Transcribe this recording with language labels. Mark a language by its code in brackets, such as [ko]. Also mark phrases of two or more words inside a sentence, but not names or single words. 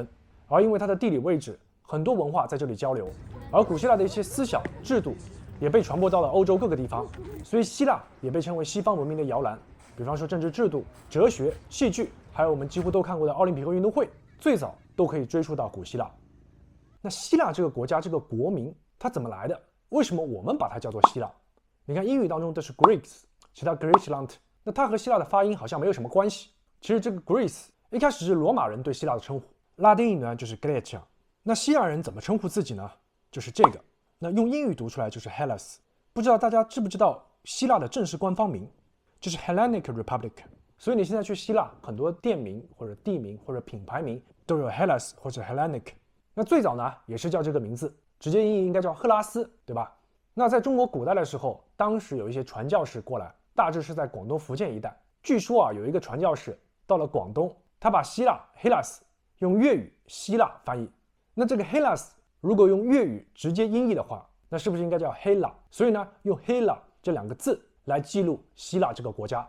[zh] 而因為它的地理位置，很多文化在這裡交流，而古希臘的一些思想制度也被傳播到了歐洲各個地方，所以希臘也被稱為西方文明的搖籃。比方說政治制度、哲學、戲劇，還有我們幾乎都看過的奧林匹克運動會，最早都可以追溯到古希臘。那希臘這個國家，這個國名它怎麼來的？為什麼我們把它叫做希臘？你看英語當中都是 Greeks， 其他 Griechenland， 那它和希臘的發音好像沒有什麼關係。其實這個 Greece 一開始是羅馬人對希臘的稱呼，拉丁語呢就是 Grecia。那希臘人怎麼稱呼自己呢？就是這個。那用英語讀出來就是 Hellas。不知道大家知不知道希臘的正式官方名就是 [en] Hellenic Republic。 [zh] 所以你現在去希臘，很多店名或者地名或者品牌名都有 Hellas 或者 Hellenic。那最早呢也是叫這個名字，直接音译應該叫赫拉斯，对吧？那在中國古代的时候，當時有一些傳教士過來，大致是在廣東、福建一帶。據說啊，有一個傳教士到了廣東，他把希臘 Hellas 用粵語希臘翻譯。那這個 Hellas 如果用粵語直接音譯的話，那是不是應該叫 Hela？所以呢，用 Hela 這兩個字來記錄希臘這個國家。